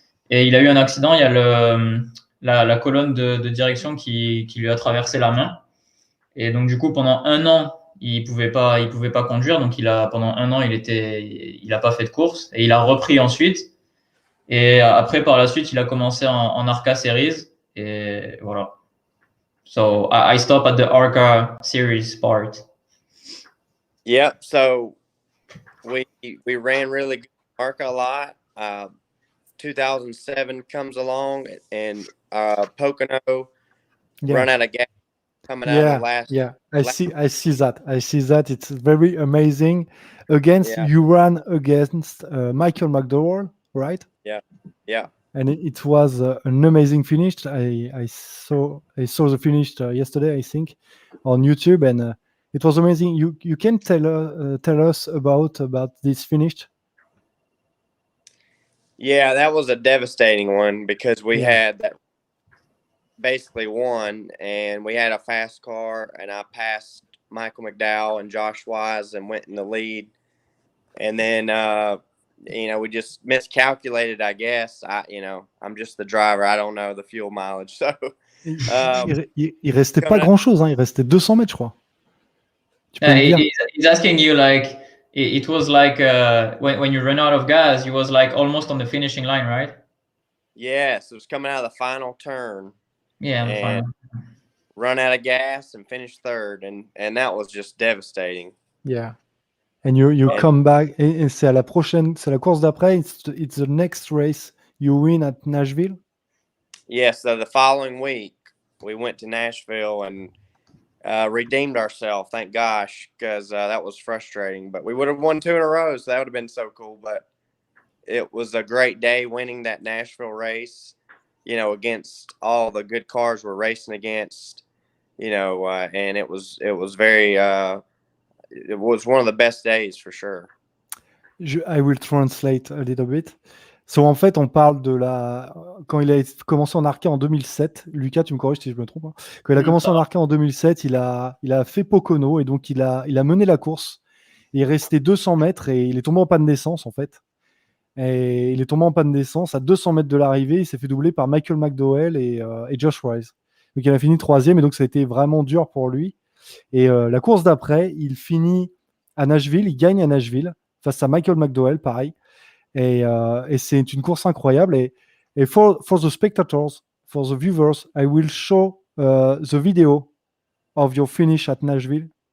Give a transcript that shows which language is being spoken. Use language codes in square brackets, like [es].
[fr] Et il a eu un accident, il y a la colonne de direction qui lui a traversé la main. Et donc du coup, pendant un an, il pouvait pas conduire. Donc pendant un an, il a pas fait de course et il a repris ensuite. Et après, par la suite, il a commencé en ARCA Series et voilà. [en] So I stop at the ARCA Series part. Yep. So we ran really good ARCA a lot. 2007 comes along and Pocono run out of gas coming out of the last. Yeah, I see that. It's very amazing. You ran against Michael McDowell, right? Yeah. And it was an amazing finish. I saw the finish yesterday, I think, on YouTube, and it was amazing. You can tell us about this finish? Yeah, that was a devastating one because we had that basically won, and we had a fast car, and I passed Michael McDowell and Josh Wise and went in the lead, and then we just miscalculated, I guess. I'm just the driver. I don't know the fuel mileage, so. [fr] Il restait pas grand-chose, hein. Il restait 200 mètres, je crois. [en] He's asking you like it was like when you run out of gas, you was like almost on the finishing line, right? Yes, it was coming out of the final turn. Yeah, and run out of gas and finish third, and that was just devastating. Yeah, and you come back. [fr] Et c'est la course d'après. [en] It's the next race you win at Nashville. Yes, so the following week we went to Nashville and redeemed ourselves. Thank gosh, because that was frustrating. But we would have won 2 in a row, so that would have been so cool. But it was a great day winning that Nashville race. Against all the good cars we're racing against, and it was very, it was one of the best days for sure. I will translate a little bit. [fr] So, en fait, on parle de quand il a commencé en ARCA en 2007. Lucas, tu me corriges si je me trompe, hein. Quand il a commencé en ARCA en 2007, il a fait Pocono et donc il a mené la course. Il est resté 200 mètres et il est tombé en panne d'essence, en fait. Et il est tombé en panne d'essence à 200 mètres de l'arrivée. Il s'est fait doubler par Michael McDowell et Josh Wise. Donc il a fini 3e et donc ça a été vraiment dur pour lui. Et la course d'après, il finit à Nashville. Il gagne à Nashville face à Michael McDowell, pareil. Et c'est une course incroyable. [en] Et for the spectators, for the viewers, I will show the video of your finish at Nashville.